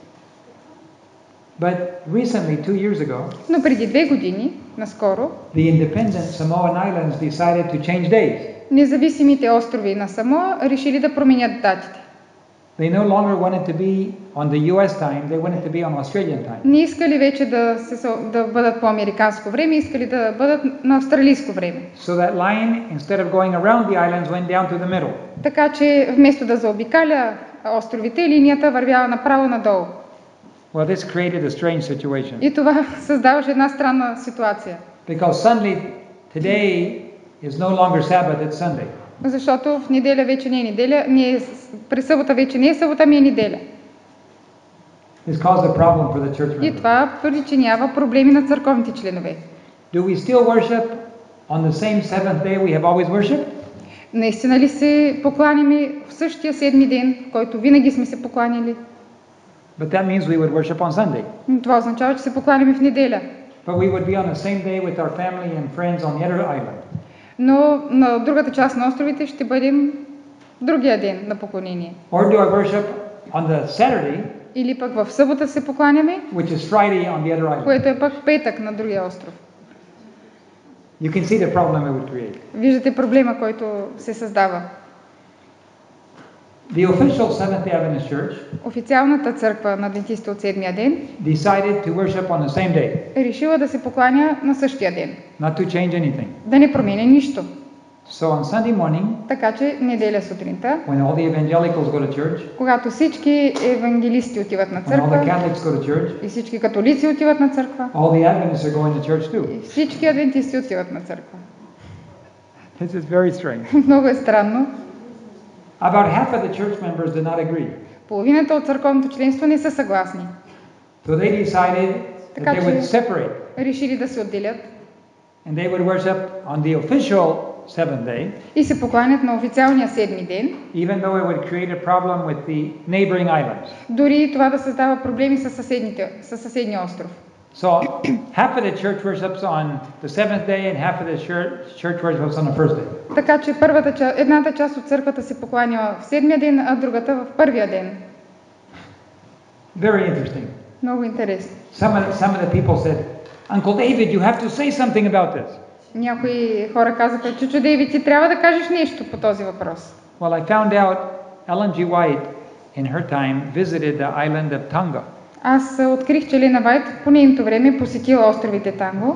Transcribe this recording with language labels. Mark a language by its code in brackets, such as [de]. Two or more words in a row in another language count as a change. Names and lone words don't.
[en] But recently, 2 years ago, [bg] Но преди 2 години, наскоро, [en] the independent Samoan islands decided to change days. [bg] независимите острови на Самоа решили да променят датите. [en] They no longer wanted to be on the US time, they wanted to be on Australian time. [bg] Не искали вече да бъдат по американско време, искали да бъдат на австралийско време. [en] So that line, instead of going around the islands, went down to the middle. [bg] Така че вместо да заобикаля островите, линията вървяла направо надолу. [en] Well, this created a strange situation. [bg] И това създаваше една странна ситуация. [en] Because Sunday today is no longer Sabbath, it's Sunday. [bg] Защото в неделя вече не е неделя, през събота вече не е събота, ми е неделя. [en] This caused a problem for the church [bg] И [en] members. [bg] това причинява проблеми на църковните членове. [en] Do we still worship on the same seventh day we have always worshipped? [bg] Наистина ли се покланяме в същия седми ден, в който винаги сме се покланяли? [en] But that means we would worship on Sunday. [bg] Това означава, че се покланяме в неделя. [en] But we would be on the same day with our family and friends on the other island. [bg] Но на другата част на островите ще бъдем другия ден на поклонение. [en] Or do I worship on the Saturday, [bg] Или пък в събота се покланяме, [en] which is Friday on the other island? [bg] което е пък петък на другия остров. [en] You can see the problem it would create. [bg] Виждате проблема, който се създава. [en] The official Seventh-day Adventist Church [bg] Официалната църква на адвентистите от седмия ден [en] decided to worship on the same day, [bg] е решила да се покланя на същия ден. [en] not to change anything. [bg] Да не променя нищо. [en] So on Sunday morning, [bg] Така че неделя сутринта, [en] when all the evangelicals go to church, [bg] когато всички евангелисти отиват на [en] when all the [bg] църква [en] Catholics go to church, [bg] и всички католици отиват на църква [en] all the Adventists are going to church too. [bg] и всички адвентисти отиват на църква. [en] This is very strange. [bg] Много е странно. [en] About half of the church members did not agree. [bg] Половината от църковното членство не са съгласни. [en] So they decided that they would separate [bg] Решили да се отделят [en] and they would worship on the official seventh day, [bg] и се покланят на официалния седми ден, [en] even though it would create a problem with the neighboring islands. [bg] дори това да създава проблеми с съседния остров. [en] So half of the church worships on the seventh day and half of the church worships on the first day. [bg] Така че едната част от църквата се покланя в седмия ден, а другата в първия ден. [en] Very interesting. [bg] Много интересно. [en] Some of the people said, Uncle David, you have to say something about this. [bg] Някои хора казаха, Чичо Дейвид, ти трябва да кажеш нещо по този въпрос. [en] Well, I found out Ellen G. White in her time visited the island of Tonga. [bg] Аз открих, че Елена Вайт по нейното време посетила островите Танго